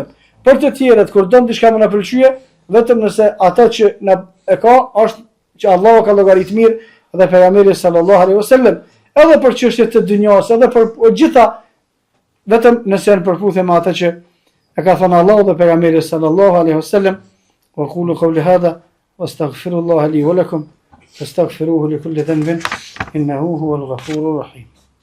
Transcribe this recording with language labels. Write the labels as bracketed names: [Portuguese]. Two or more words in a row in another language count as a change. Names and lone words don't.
[Albanian] Për të tjerët kur don diçka më na pëlqyje, vetëm nëse atë që na e ka është që Allahu ka llogarit mirë dhe pejgamberi [Arabic] صلى الله عليه وسلم, [Albanian] edhe për çështjet të dunjos, edhe për gjitha, vetëm nëse janë përputhje me atë që e ka thënë Allahu dhe pejgamberi [Arabic] صلى الله عليه وسلم. وأقول قولي هذا وأستغفر الله لي ولكم فاستغفروه لكل ذنب إنه هو الغفور الرحيم.